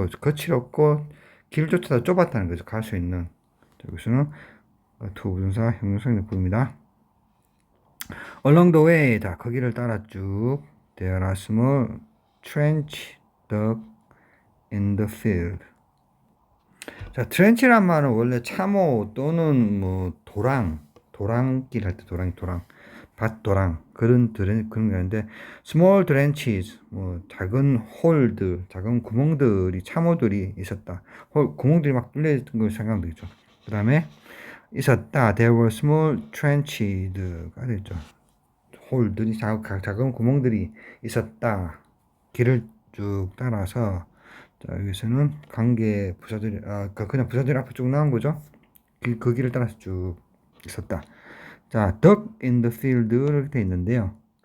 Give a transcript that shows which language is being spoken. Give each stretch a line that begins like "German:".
Korean: 거칠었고 길조차 좁았다는 거죠. 갈 수 있는. 여기서는 to 부정사 형용사를 보입니다.
English: Along the way,
Korean: 자, 거기를 따라 쭉
English: there are small trench dug in the field.
Korean: 자, 트렌치란 말은 원래 참호 또는 뭐 도랑길 할 때 도랑, 밭도랑 그런 건데
English: small trenches
Korean: 뭐 작은 홀들, 작은 구멍들이 참호들이 있었다. 구멍들이 막 뚫려 있던 걸 생각하면 되겠죠. 그다음에 있었다.
English: There were small trenches가
Korean: 되죠. 홀들이 작은 구멍들이 있었다. 길을 쭉 따라서 자, 여기서는 관계 부사들이 그냥 부사들이 앞에 쭉 나온 거죠. 그 길을 따라서 쭉 있었다. 자,
English: dug in the field
Korean: 이렇게 돼 있는데요.